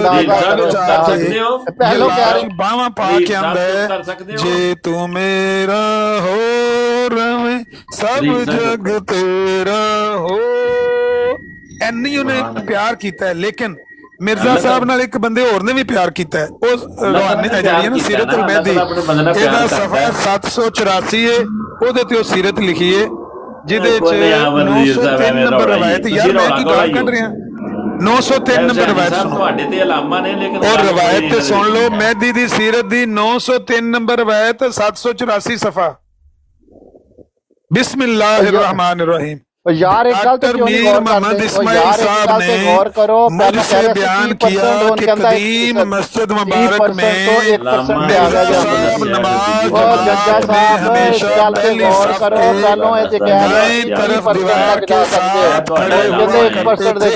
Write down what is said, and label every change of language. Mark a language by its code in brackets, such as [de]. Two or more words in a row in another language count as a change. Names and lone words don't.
[pa] ਯਲਾਸ਼ ਬਾਹਾਂ ਪਾ ਕੇ ਆਂਦਾ ਹੈ ਜੇ ਤੂੰ ਮੇਰਾ ਹੋ ਰਵੇਂ ਸਭ ਜਗ ਤੇਰਾ ਹੋ ਐਨੀ ਉਹਨੇ ਪਿਆਰ ਕੀਤਾ ਹੈ ਲੇਕਿਨ ਮਿਰਜ਼ਾ ਸਾਹਿਬ ਨਾਲ ਇੱਕ ਬੰਦੇ ਹੋਰ ਨੇ ਵੀ ਪਿਆਰ ਕੀਤਾ ਹੈ ਉਹ ਰਵਾਨੀ ਜਿਹੜੀ ਹੈ ਨਾ ਸੀਰਤੁਲ ਮਹਿਦੀ ਇਹਦਾ ਸਫਾ 784 ਹੈ ਉਹਦੇ ਤੇ ਉਹ ਸੀਰਤ ਲਿਖੀ ਹੈ ਜਿਹਦੇ ਚ 903 ਨੰਬਰ ਰਵਾਇਤ ਯਾਰ ਮੈਂ ਕੀ ਗੱਲ ਕੱਢ ਰਿਹਾ 903 ਨੰਬਰ ਰਵਾਇਤ ਸੁਣੋ ਤੁਹਾਡੇ ਤੇ ਇਲਾਮਾ ਨੇ ਲੇਕਿਨ ਉਹ ਰਵਾਇਤ ਤੇ ਸੁਣ ਲਓ ਮਹਿਦੀ ਦੀ ਸੀਰਤ ਦੀ 903 ਨੰਬਰ ਰਵਾਇਤ 784 ਸਫਾ [ar] بسم الله الرحمن الرحيم [ur] یار ایک گل تو کیوں نہیں غور کرتے یار ایک گل پے غور کرو مجھ سے بیان کیا کہ قدیم مسجد مبارک میں مرزا صاحب نماز میں ہمیشہ پہلی صف کے دائیں طرف دیوار کے ساتھ کھڑے ہوا کرتے تھے